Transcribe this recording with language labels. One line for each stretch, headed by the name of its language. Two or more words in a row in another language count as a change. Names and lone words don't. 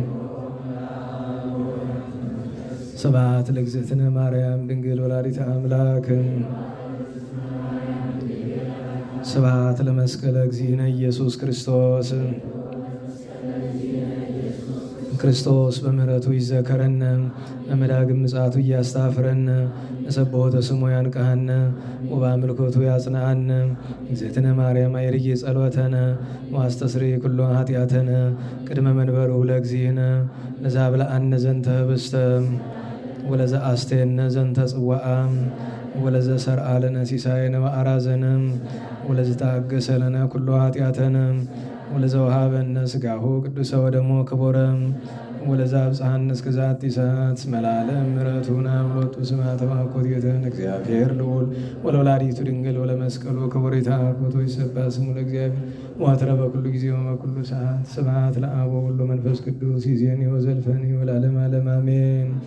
Geez: ስብሐት ለእግዝእትነ ማርያም ድንግል ወላዲተ አምላክ ስብሐት ለመስቀለ እግዚእነ ኢየሱስ ክርስቶስ ክርስቶስ በምሕረቱ ይዘከረን በመዳግም ምጽአቱ እያስታፍረን ለሰብሖተ ስሙ ያንቃን ወበአምልኮቱ ያጽናን እግዝእትነ ማርያም አይርጌ ጸሎተነ ወአስተስርይ ኩሎ ኃጢአተነ ቅድመ መንበሩ ለእግዚእነ ለዛብልዐነ ዘንተ ህብስተ ወለዘአስተየነ ዘንተ ጽዋዓ ወለዘሰርዐ ለነ ሲሳየነ ወአራዘነ ወለዘታገሰ ለነ ኩሎ ኃጢአተነ ወለዘወሃበነ ሥጋሁ ቅዱሰ ወደሞ ክቡረ ወለዘአብጽሐነ እስከ ዛቲ ሰዓት እስመ ለዓለም ምሕረቱን አብሎቱ ስብሐተ ወአኮቴተ እግዚአብሔር ልዑል ወለወላዲቱ ድንግል ወለመስቀሉ ክቡር ይትሐፈቱ ይሰብሐ ስሙ ለእግዚአብሔር ወአትረ በኩሉ ጊዜ ወበኩሉ ሰዓት ስብሐት ለአብ ወወልድ ወመንፈስ ቅዱስ ይእዜኒ ወዘልፈኒ ወለዓለመ ዓለም አሜን።